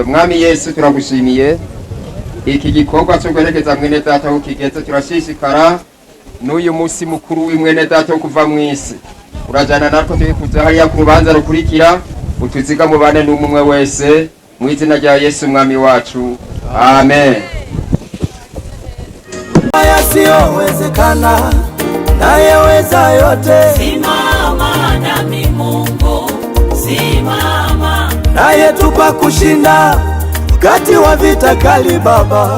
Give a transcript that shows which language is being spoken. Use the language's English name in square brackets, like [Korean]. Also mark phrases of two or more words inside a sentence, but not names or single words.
[Rundi] Mwami Yesu turagushimiye. Iki gikorwa cyo kwerekeza mwene data aho kigeze turashishikara n'uyu munsi mukuru w'imwene data wo kuva mu isi. Urajana natwe twikuza hariya ku rubanza rukurikira, utuziga mu bane n'umwe wese mu izina rya Yesu mwami wacu. Amen. [Swahili] Yasiyowezekana nayeweza yote. Simama nami Mungu, simama. Nayetupa kushinda wakati wa vita kali Baba.